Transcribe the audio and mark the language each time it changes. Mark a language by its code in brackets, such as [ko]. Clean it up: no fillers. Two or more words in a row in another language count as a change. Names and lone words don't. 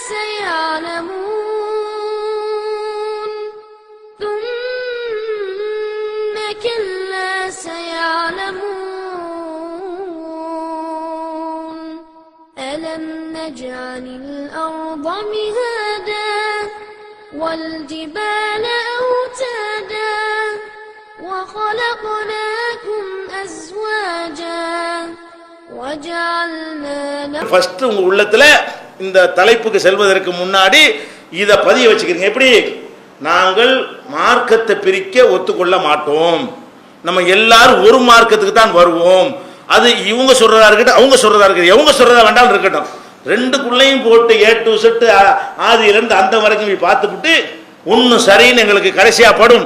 [ar] سيعلمون ثم كلا سيعلمون ألم نجعل الأرض مهادا والجبال أوتادا وخلقناكم أزواجا وجعلنا لكم [ta] ஃபர்ஸ்ட் உங்க உள்ளத்துல இந்த தலைப்புக்கு செல்வதற்கு முன்னாடி இத பதிய வச்சுக்கிறீங்க. எப்படி? நாங்கள் மார்க்கத்தை பிரிக்க ஒத்துக்கொள்ள மாட்டோம். நம்ம எல்லாரும் ஒரு மார்க்கத்துக்கு தான் வருவோம். அது இவங்க சொல்றதா இருக்கட்டும், அவங்க சொல்றதா இருக்கட்டும், எவங்க சொல்றதா வேண்டாம் இருக்கட்டும், ரெண்டுக்குள்ளையும் போட்டு [en] A to Z [ta] ஆதியிலிருந்து அந்த வரைக்கும் பார்த்துவிட்டு ஒன்னு சரின்னு எங்களுக்கு கடைசியா படும்.